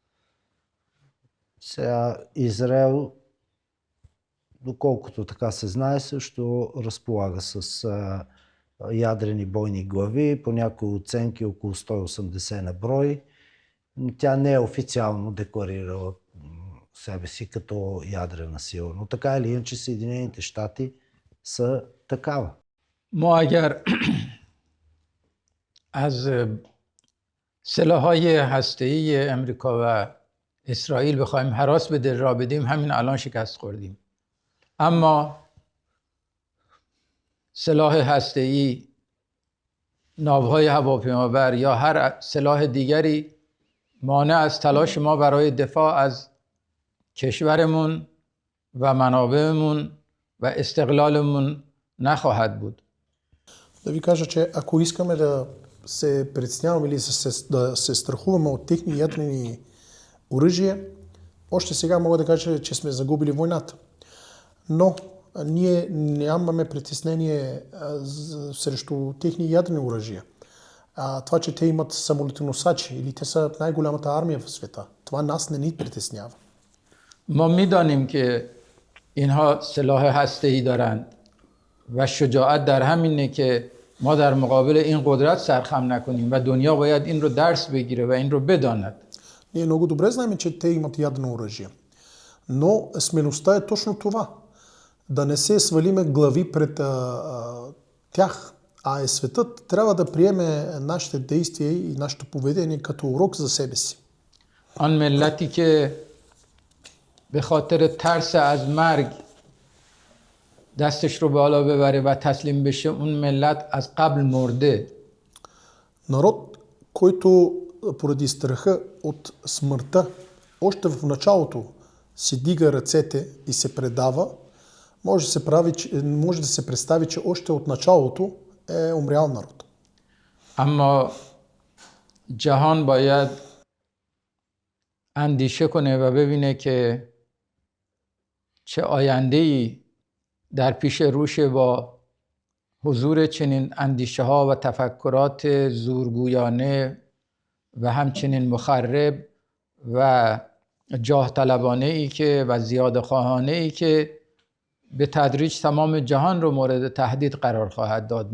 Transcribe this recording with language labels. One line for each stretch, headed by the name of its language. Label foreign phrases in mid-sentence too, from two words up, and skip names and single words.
Bulgarian: Сега Израел, доколкото така се знае, също разполага с ядрени бойни глави, по някои оценки около 180 на брой. Тя не е официално декларирала себе си като ядрена сила. Но така или иначе Съединените щати са такава.
Persian: ما اگر از سلاح‌های هسته‌ای امریکا و اسرائیل بخوایم هراس به دل را بدیم، همین الان شکست خوردیم. اما سلاح هسته‌ای، ناوهای هواپیمابر یا هر سلاح دیگری مانع از تلاش ما برای دفاع از کشورمون و منابعمون و استقلالمون نخواهد بود.
Bulgarian: Да ви кажа, че ако искаме да се притесняваме или да се страхуваме от техни ядрени оръжия, още сега мога да кажа, че сме загубили войната. Но ние нямаме притеснение срещу техни ядрени оръжия. Това, че те имат самолетоносачи или те са най-голямата армия в света, това нас не ни притеснява.
Persian: ما میدانیم که اینها سلاح هسته‌ای دارند و شجاعت در همینه که ما در مقابل این قدرت سرخم نکنیم و دنیا باید این رو درس بگیره و این رو بداند.
Bulgarian: Ние много добре знаем, че те имат ядрено оръжие. Но смелостта е точно това. Да не се свалиме глави пред тях, а светът трябва да приеме нашите действия и нашето поведение като урок за себе си.
Persian: آن ملتی که به خاطر ترس از مرگ دستش رو بالا ببره و تسلیم بشه، اون ملت از قبل مرده.
Bulgarian: Народ, който поради страха от смъртта още в началото си дига ръцете и се предава, може да се представи, че още от началото е умрял народ.
Persian: اما جهان باید اندیشه کنه و ببینه که چه آینده‌ای در پیش روشه با حضور چنین اندیشه ها و تفکرات زورگویانه و همچنین مخرب و جاه طلبانه ای که و زیاده خواهانه ای که به تدریج تمام جهان رو مورد تهدید قرار خواهد داد.